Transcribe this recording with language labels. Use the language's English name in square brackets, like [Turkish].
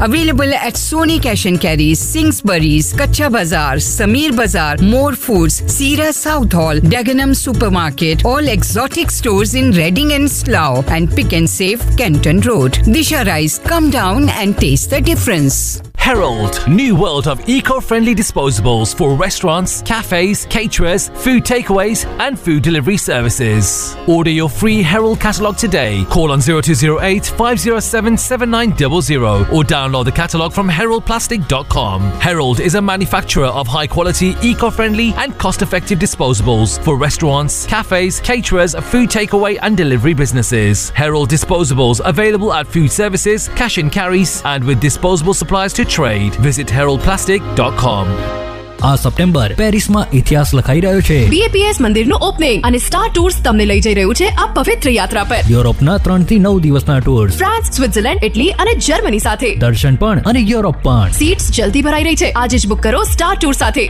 [English] Available at Sony cash and carries, Sainsbury's, Kachcha Bazar, Sameer Bazar, more foods, सीरा Southall, Dagenham supermarket, all exotic stores in Reading and Slough and pick and save Canton road. Disha rice, come down and taste the difference. Herald, new world of eco-friendly disposables for restaurants, cafes, caterers, food takeaways and food delivery services. Order your free Herald catalogue today. Call on 0208 507 7900 or download the catalogue from heraldplastic.com. Herald is a manufacturer of high-quality, eco-friendly and cost-effective disposables for restaurants, cafes, caterers, food takeaway and delivery businesses. Herald disposables available at food services, cash and carries and with disposable supplies to trade. Visit heraldplastic.com. [Gujarati] આ September Paris માં ઇતિહાસ લખાઈ રહ્યો છે. BAPS મંદિર નું opening અને star tours તમને લઈ જઈ રહ્યું છે આ પવિત્ર યાત્રા પર. યુરોપ ના 3-9 દિવસ ના ટૂર, ફ્રાન્સ, સ્વિટ્ઝરલેન્ડ, ઇટલી અને જર્મની સાથે દર્શન પણ અને યુરોપ પણ. સીટ્સ જલ્દી ભરાઈ રહી છે, આજે જ બુક કરો સ્ટાર ટૂર સાથે.